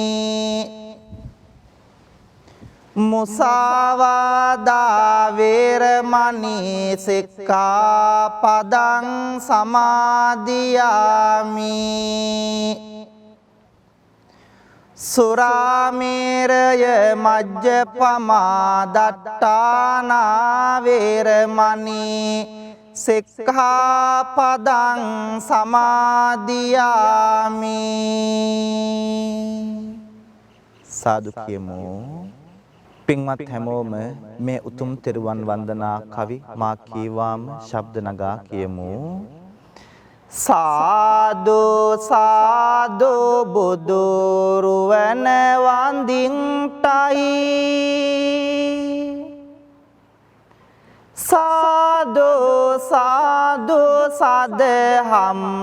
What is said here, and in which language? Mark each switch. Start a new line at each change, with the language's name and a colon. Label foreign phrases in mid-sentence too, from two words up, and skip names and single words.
Pali: මුසාවාදා වේරමණී සික්ඛාපදං සමාදියාමි සුරාමේරය මජ්ජපමා දට්ඨානා වේරමණී සික්ඛාපදං සමාදියාමි.
Sinhala: සාදු කියමු. පින්වත් හැමෝම මේ උතුම් තෙරුවන් වන්දනා කවි මා කීවාම ශබ්ද නගා කියමු. සාදු සාදු බුදු රුවන වඳින්ටයි සාදු සාදු සදහම්